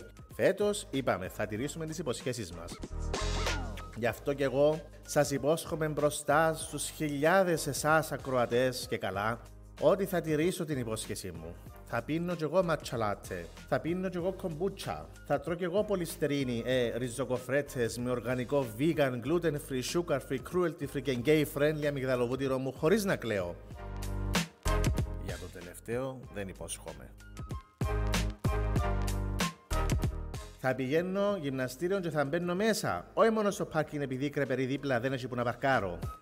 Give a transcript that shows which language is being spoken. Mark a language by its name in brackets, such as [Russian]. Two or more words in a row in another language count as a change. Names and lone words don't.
[Greek] Φέτος είπαμε θα τηρήσουμε τις υποσχέσεις μας. Γι' αυτό κι εγώ σας υπόσχομαι μπροστά στους χιλιάδες εσάς ακροατές και καλά ότι θα τηρήσω την υπόσχεσή μου. Θα πίνω κι εγώ ματσαλάτε, θα πίνω κι εγώ κομπούτσα, θα τρώω κι εγώ πολυστερίνη, ριζοκοφρέτες με οργανικό [English] vegan, gluten free, sugar free, cruelty free [Greek] και [English] gay friendly [Greek] αμυγδαλοβούτυρο μου χωρίς να κλαίω. Για το τελευταίο δεν υπόσχομαι. Θα πηγαίνω γυμναστήριο και θα μπαίνω μέσα, όχι μόνο στο πάρκινγκ επειδή η κρεπερή δίπλα δεν έχει που να παρκάρω.